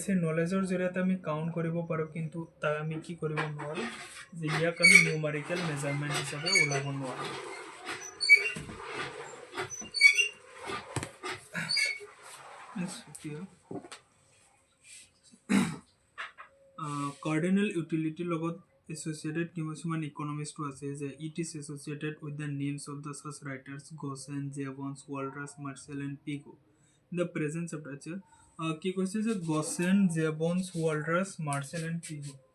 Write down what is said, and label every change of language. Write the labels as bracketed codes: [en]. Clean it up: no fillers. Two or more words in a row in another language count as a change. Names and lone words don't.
[as] সেই নলেজৰ জৰিয়তে আমি কাউণ্ট কৰিব পাৰোঁ, কিন্তু তাক আমি কি কৰিব নোৱাৰোঁ যে ইয়াক আমি [en] numerical measurement [as] হিচাপে ওলাব নোৱাৰোঁ। [en] cardinal utilityৰ [as] লগত এছ'চিয়েটেড কিছুমান ইকনমিষ্টটো আছে যে [en] it is associated with the names of the such writers গছেন, জেবন্স, ৱাল্টাছ, মাৰ্চেল and পিগো in the present chapter। [as] কি কৈছে যে গছেন, জেবন্স, ৱাল্টাছ, মাৰ্চেল এণ্ড পিগো।